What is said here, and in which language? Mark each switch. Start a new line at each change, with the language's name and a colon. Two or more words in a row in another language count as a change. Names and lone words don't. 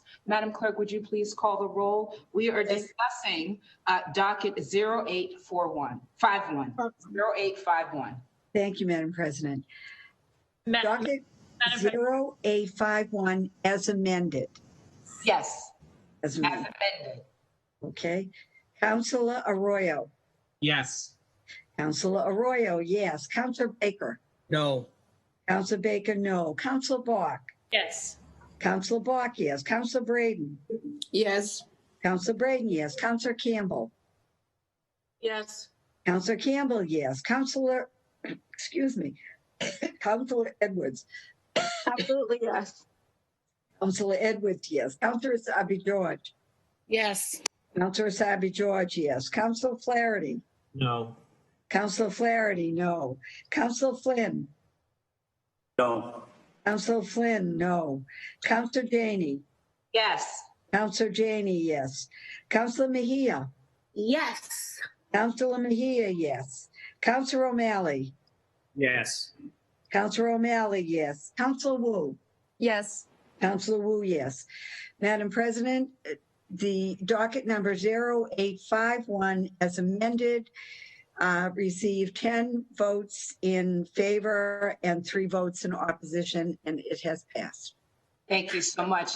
English: Madam Clerk, would you please call the roll? We are discussing docket 0851. 0851. Thank you, Madam President. Docket 0851 as amended. Yes. As amended. Okay. Councilor Arroyo. Yes. Councilor Arroyo, yes. Councilor Baker. No. Councilor Baker, no. Councilor Bach. Yes. Councilor Bach, yes. Councilor Braden. Yes. Councilor Braden, yes. Councilor Campbell. Yes. Councilor Campbell, yes. Councilor, excuse me. Councilor Edwards. Absolutely, yes. Councilor Edwards, yes. Councilor Sabi George. Yes. Councilor Sabi George, yes. Councilor Flaherty. No. Councilor Flaherty, no. Councilor Flynn. No. Councilor Flynn, no. Councilor Janey. Yes. Councilor Janey, yes. Councilor Mejia. Yes. Councilor Mejia, yes. Councilor O'Malley. Yes. Councilor O'Malley, yes. Councilor Wu. Yes. Councilor Wu, yes. Madam President, the docket number 0851 as amended received 10 votes in favor and 3 votes in opposition, and it has passed. Thank you so much.